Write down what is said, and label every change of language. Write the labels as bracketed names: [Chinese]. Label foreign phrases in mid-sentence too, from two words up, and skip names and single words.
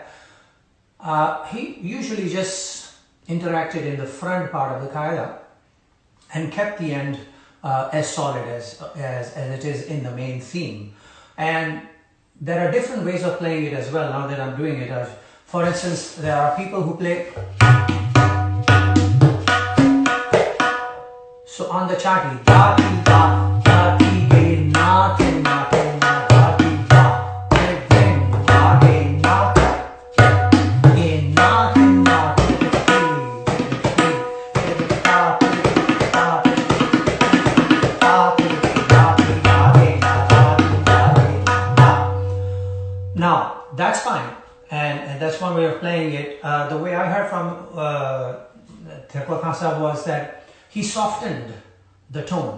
[English] He usually just interacted in the front part of the qaida and kept the end as solid as it is in the main theme. And there are different ways of playing it as well, now that I'm doing it. For instance, there are people who play. So on the chati, da ti da, da ti de na te na te na, da ti da, de de na de na, de na te na te Now that's fine, and that's one way of playing it. The way I heard from Zakir was that he softened the tone.